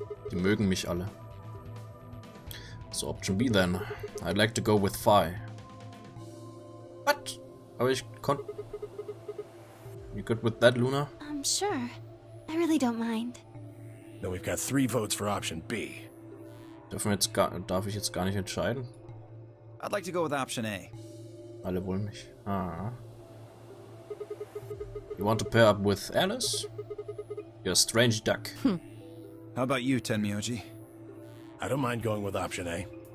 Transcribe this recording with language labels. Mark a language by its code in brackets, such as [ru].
[de] Die mögen mich alle. [en] So option B then. I'd like to go with Phi. What? [de] Aber ich konnte... [en] You good with that, Luna? Sure. I really don't mind. Then we've got 3 votes for option B. [de] Darf ich jetzt gar nicht entscheiden? [en] I'd like to go with option A. [de] Alle wollen nicht. Ah. [en] You want to pair up with Alice? You're a strange duck. How about you, Tenmyoji? I don't mind going with option A.